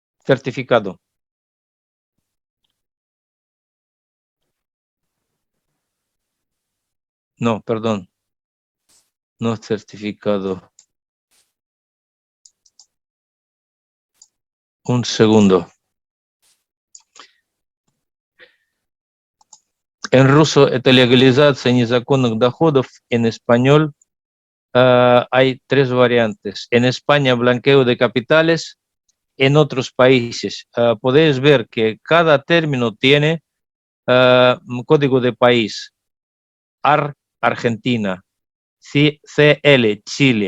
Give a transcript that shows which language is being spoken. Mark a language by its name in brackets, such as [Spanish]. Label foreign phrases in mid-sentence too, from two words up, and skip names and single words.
[Spanish] certificado. No, perdón. No certificado. Un segundo. En ruso [Russian] это легализация незаконных доходов. [Spanish] En español hay tres variantes. En España, blanqueo de capitales. En otros países, podéis ver que cada término tiene un código de país. AR, Argentina. CL, Chile.